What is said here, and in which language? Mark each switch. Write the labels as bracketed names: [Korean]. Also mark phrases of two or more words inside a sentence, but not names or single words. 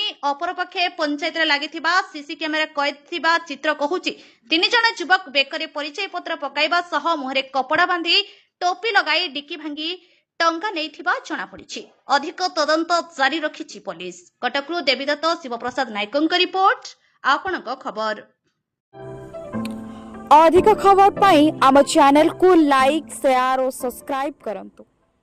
[Odia] ଅପରପକ୍ଷେ ପଞ୍ଚାୟତରେ ଲାଗିଥିବା ସିସି କ୍ୟାମେରା କଏଦ ଥିବା ଚିତ୍ର କହୁଛି 3 ଜଣ ଯୁବକ ବେକରେ ପରିଚୟ ପତ୍ର ପକାଇବା ସହ ମୁହଁରେ କପଡ଼ା ବାନ୍ଧି ଟୋପି ଲଗାଇ ଡିକି ଭାଙ୍ଗି ଟଙ୍କା ନେଇଥିବା ଜଣାପଡ଼ିଛି। ଅଧିକ ତଦନ୍ତ ଜାରି ରଖିଛି ପୋଲିସ। କଟକରୁ ଦେବୀଦତ୍ତ ଶିବପ୍ରସାଦ ନାୟକଙ୍କ ରିପୋର୍ଟ, ଆପଣଙ୍କ ଖବର। ଅଧିକ ଖବର ପାଇଁ ଆମ ଚ୍ୟାନେଲ କୁ ଲାଇକ, ସେୟାର ଓ ସବସ୍କ୍ରାଇବ କରନ୍ତୁ।